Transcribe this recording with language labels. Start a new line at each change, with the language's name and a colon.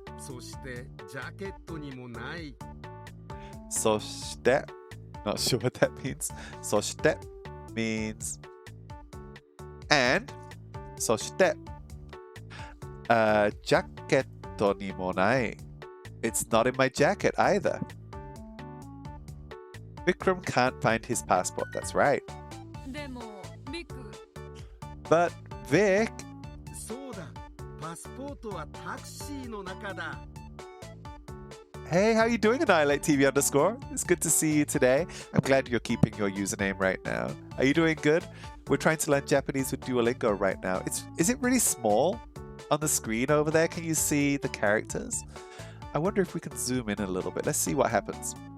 Japanese: そしてジャケットにもない。
English: そして not sure what that means. そして means and
Japanese: そしてジャケットにもない.
English: It's not in my jacket either. Vikram can't find his passport. That's right.
Japanese: でもビク
English: But Vic,
Japanese: そうだ。パスポートはタクシーの中だ。
English: hey, how you doing, Annihilate TV _? It's good to see you today. I'm glad you're keeping your username right now. Are you doing good? We're trying to learn Japanese with Duolingo right now. Is it really small on the screen over there? Can you see the characters? I wonder if we can zoom in a little bit. Let's see what happens.